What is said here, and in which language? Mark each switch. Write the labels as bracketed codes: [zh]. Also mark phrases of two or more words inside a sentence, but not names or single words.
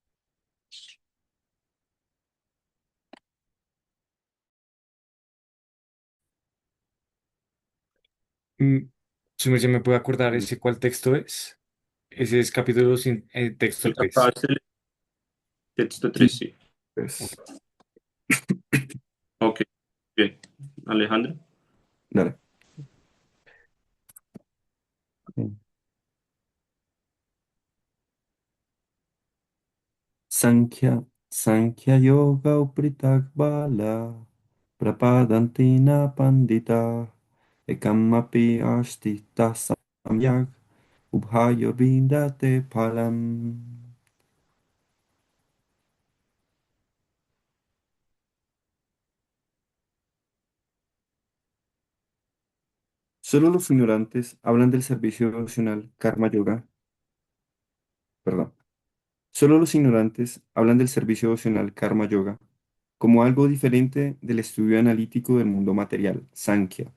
[es] Mm, ¿Su merced me puede acordar ese cuál texto es? Ese es capítulo sin, texto El 3. texto Sí, 3 sí. pues, Ok, bien. Alejandro. dale. Ok. [sa] सांख्य, सांख्ययोगौ पृथग्बालाः प्रवदन्ति न पण्डिताः एकमप्यास्थितः सम्यगुभयोर्विन्दते फलम्. [es] Solo los ignorantes hablan del servicio devocional Karma Yoga, perdón. Solo los ignorantes hablan del servicio devocional Karma Yoga como algo diferente del estudio analítico del mundo material, Sankhya.